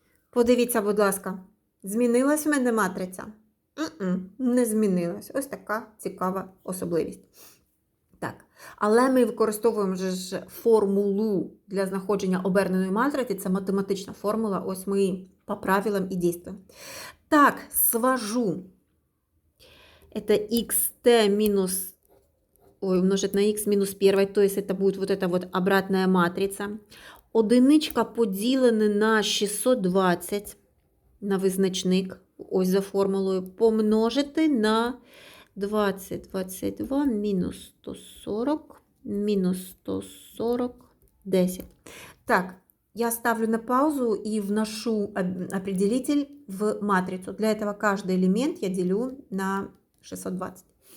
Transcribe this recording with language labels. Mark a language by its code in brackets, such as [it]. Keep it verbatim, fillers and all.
[uk] Подивіться, будь ласка, змінилась в мене матриця? М-м, не змінилась. Ось така цікава особливість. Так, але ми використовуємо же ж формулу для знаходження оберненої матриці. Це математична формула. Ось ми по правилам і дійствуємо. Так, свожу. [ru] Это xt минус, ой, умножить на x минус один, то есть это будет вот эта вот обратная матрица. [uk] Одиничка поділена на шістсот двадцять, на визначник, ось за формулою, помножити на двадцять, двадцять два, мінус сто сорок, мінус сто сорок, десять. [ru] Так, я ставлю на паузу и вношу об- определитель в матрицу. Для этого каждый элемент я делю на шестьсот двадцать.